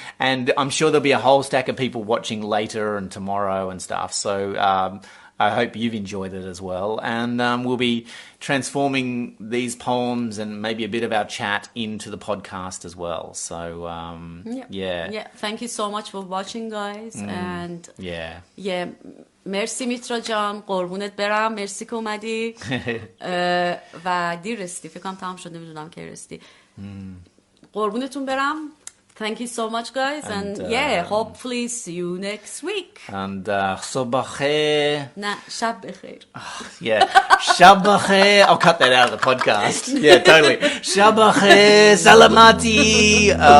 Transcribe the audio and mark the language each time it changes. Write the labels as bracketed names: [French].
[English] And I'm sure there'll be a whole stack of people watching later and tomorrow and stuff. So I hope you've enjoyed it as well. And we'll be transforming these poems and maybe a bit of our chat into the podcast as well. So, yeah. Yeah, thank you so much for watching, guys. And Yeah. [Persian] مرسی میترا جان، قربونت برم، مرسی که اومدی و دیر رسیدی، فکر کنم تمام شد، نمیدونم که رسیدی. قربونتون برم. [English] Thank you so much, guys, and hopefully see you next week. [Persian] And صبح خیر. نه، شب بخیر. Yeah, شب خیر. [English] I'll cut that out of the podcast. Yeah, totally. [Persian] شب خیر, salamati.